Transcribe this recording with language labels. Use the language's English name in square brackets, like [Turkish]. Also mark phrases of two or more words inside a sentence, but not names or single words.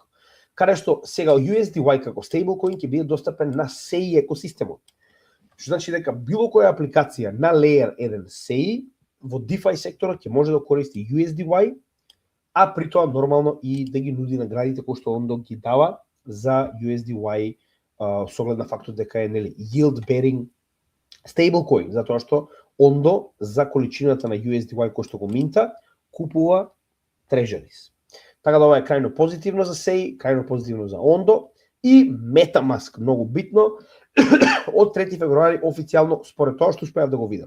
[Macedonian] Каде што сега USDY како стейблкоин ќе биде достапен на SEI екосистемот. Што значи дека било која апликација на Layer 1 SEI во DeFi секторот ќе може да користи USDY, а при тоа нормално и да ги нуди наградите кои што Ondo ги дава за USDY со оглед на фактот дека е, нели, [English] yield bearing stablecoin, [Macedonian] затоа што Ondo за количината на USDY кој што го минта купува treasuries. Така да ова е крајно позитивно за SEI, крајно позитивно за Ondo и MetaMask, многу битно, од 3 февруари официјално, според тоа што успеав да го видам.